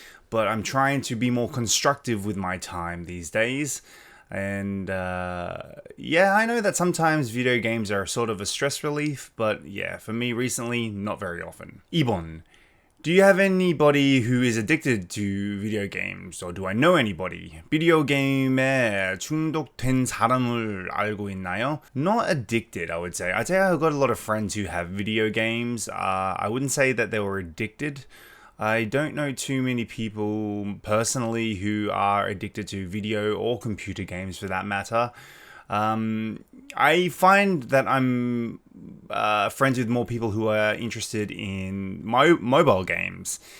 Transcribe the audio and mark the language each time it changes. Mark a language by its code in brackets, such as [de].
[en] But I'm trying to be more constructive with my time these days. And yeah, I know that sometimes video games are sort of a stress relief, but yeah, for me recently, not very often. 2번, do you have anybody who is addicted to video games? Or do I know anybody? [ko] 비디오 게임에 중독된 사람을 알고 있나요? [en] Not addicted, I would say. I'd say I've got a lot of friends who have video games. I wouldn't say that they were addicted. I don't know too many people personally who are addicted to video or computer games for that matter. I find that I'm friends with more people who are interested in mobile games.